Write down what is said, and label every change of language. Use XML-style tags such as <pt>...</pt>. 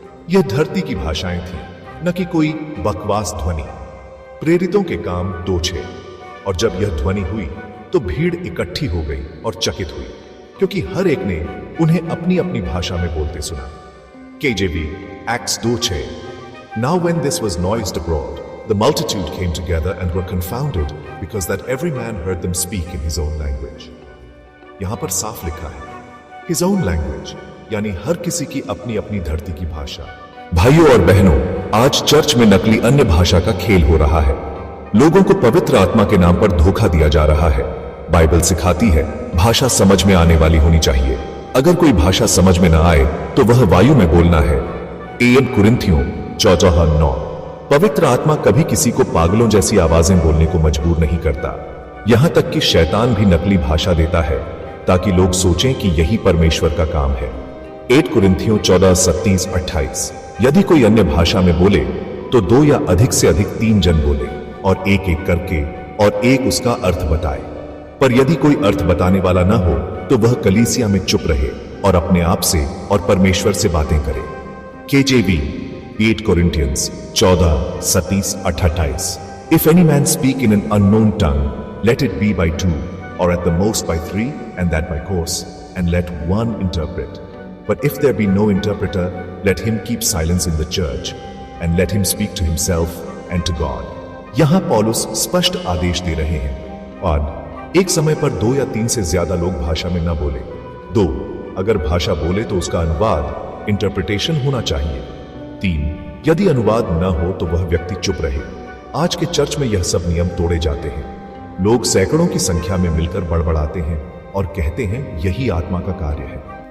<hi>यह धरती की भाषाएं थी, न कि कोई बकवास ध्वनि। प्रेरितों के काम 2:6। और जब यह ध्वनि हुई तो भीड़ इकट्ठी हो गई और चकित हुई, क्योंकि हर एक ने उन्हें अपनी अपनी भाषा में बोलते सुना।</hi> <en>KJV, Acts 2:6. Now when this was noised abroad, the multitude came together and were confounded, because that every man heard them speak in his own language.</en> <hi>यहां पर साफ लिखा है</hi> <en>his own language,</en> <hi>यानी हर किसी की अपनी अपनी धरती की भाषा। भाइयों और बहनों, आज चर्च में नकली अन्य भाषा का खेल हो रहा है। लोगों को पवित्र आत्मा के नाम पर धोखा दिया जा रहा है। बाइबल सिखाती है भाषा समझ में आने वाली होनी चाहिए। अगर कोई भाषा समझ में ना आए तो वह वायु में बोलना है। 1 कुरिन्थियों 14:9। पवित्र आत्मा कभी किसी को पागलों जैसी आवाजें बोलने को मजबूर नहीं करता। यहां तक कि शैतान भी नकली भाषा देता है ताकि लोग सोचें कि यही परमेश्वर का काम है। 1 कुरिन्थियों 14:37-28। यदि कोई अन्य भाषा में बोले तो 2 या अधिक से अधिक 3 जन बोले और एक एक करके और एक उसका अर्थ बताए। पर यदि कोई अर्थ बताने वाला ना हो तो वह कलीसिया में चुप रहे और अपने आप से और परमेश्वर से बातें करे।</hi> <en>KJV, 8 Corinthians 14:27-28. If any man speak in an unknown tongue, let it be by 2, or at the most by 3, and that by course, and let one interpret. But if there be no interpreter, let him keep silence in the church, and let him speak to himself and to God.</en> <hi>यहां पौलुस स्पष्ट आदेश दे रहे हैं और एक समय पर 2 या 3 से ज्यादा लोग भाषा में न बोले। 2, अगर भाषा बोले तो उसका अनुवाद, इंटरप्रिटेशन होना चाहिए। 3, यदि अनुवाद न हो तो वह व्यक्ति चुप रहे। आज के चर्च में यह सब नियम तोड़े जाते हैं। लोग सैकड़ों की संख्या में मिलकर बड़बड़ाते हैं और कहते हैं यही आत्मा का कार्य है।</hi>